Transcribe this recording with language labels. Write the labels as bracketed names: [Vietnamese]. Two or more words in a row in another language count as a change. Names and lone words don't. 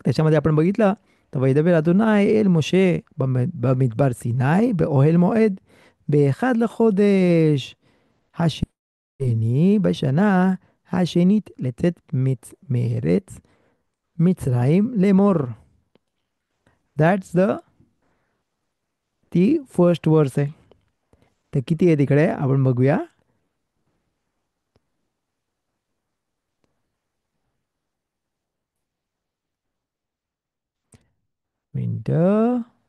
[Marathi] त्याच्यामध्ये आपण बघितलं तर [Hebrew] וידבר אדני אל משה במדבר סיני באוהל מועד באחד לחודש השני בשנה השנית לצאת מארץ מצרים לאמור. [Marathi] That's ती फर्स्ट वर्स आहे. तर किती आहे तिकडे आपण बघूया. मिनटं.